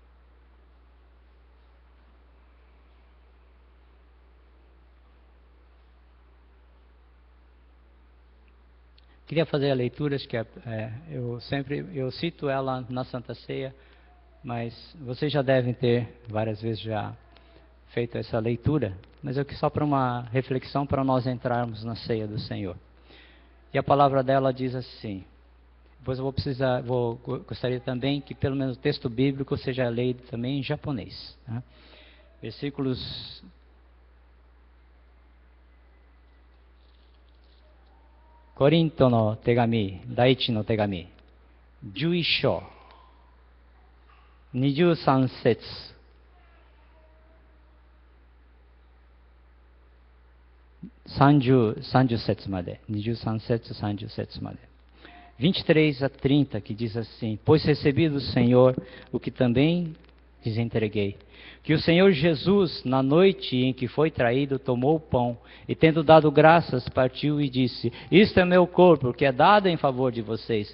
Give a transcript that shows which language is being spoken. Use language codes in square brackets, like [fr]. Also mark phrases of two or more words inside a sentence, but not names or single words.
[pt] Queria fazer a leitura, acho que eu cito ela na Santa Ceia, mas vocês já devem ter várias vezes já feito essa leitura, mas eu que só para uma reflexão para nós entrarmos na ceia do Senhor. E a palavra dela diz assim. Depois eu gostaria também que pelo menos o texto bíblico seja lido também em japonês. Tá? Versículos [ja] コリントの手紙、第一の手紙、11章、23節、30節まで、23節、30節まで。 [pt] 23 a 30, que diz assim: Pois recebi do Senhor o que também lhes entreguei. Que o Senhor Jesus, na noite em que foi traído, tomou o pão e, tendo dado graças, partiu e disse: Isto é meu corpo, que é dado em favor de vocês.